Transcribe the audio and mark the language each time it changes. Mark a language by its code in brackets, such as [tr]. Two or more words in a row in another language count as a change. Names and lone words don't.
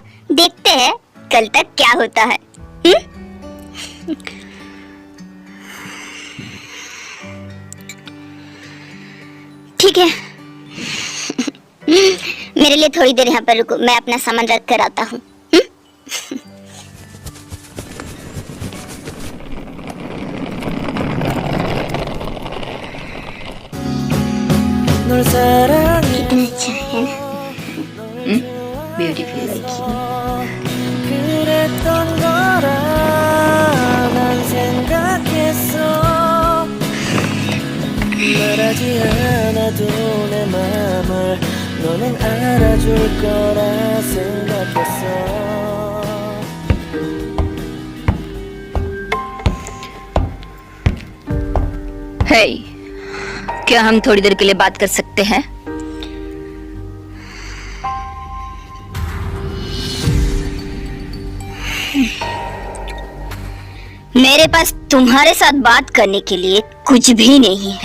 [hi] देखते हैं कल तक क्या होता है। ठीक है। मेरे लिए थोड़ी देर यहाँ पर रुको, मैं अपना सामान रख कर आता हूँ। [ko] 널 사랑해 [hi] कितना अच्छा है ना? ब्यूटीफुल [ko] 그랬던 거라 난 생각했어 말하지 않아도 내 맘을 너는 알아줄 거라 생각했어 [hi] हे, क्या हम थोड़ी देर के लिए बात कर सकते हैं? मेरे पास तुम्हारे साथ बात करने के लिए कुछ भी नहीं है।